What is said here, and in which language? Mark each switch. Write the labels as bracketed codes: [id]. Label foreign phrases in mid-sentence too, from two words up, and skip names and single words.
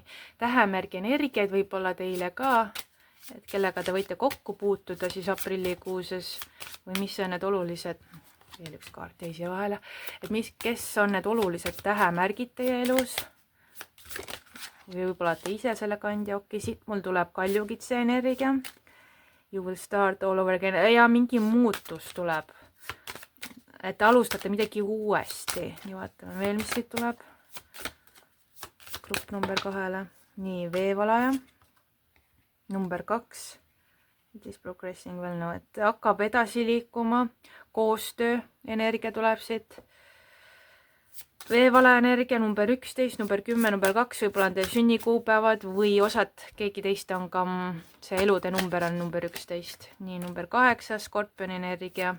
[et] Tähemärgi energiaid võib-olla teile ka, et kellega te võite kokku puutuda siis aprillikuuses või mis on need olulised, veel üks kaart jäi siia vahele, et kes on need olulised tähemärgid teie elus või võib-olla te ise selle kandja, okei, siit mul tuleb kaljukitse energia, [en] you will start all over again [et] ja mingi muutus tuleb, et alustate midagi uuesti, nii vaatame veel, mis siit tuleb, grupp number 2-le, nii veevalaja. [en] Number 2, it is progressing well now, [et] et hakkab edasi liikuma, koostöö energia tuleb siit, veevala energia number 11, number 10, number 2, võib-olla on teil sünnikuupäevad või osad, keegi teist on ka, see elude number on number 11, nii number 8, skorpioni energia.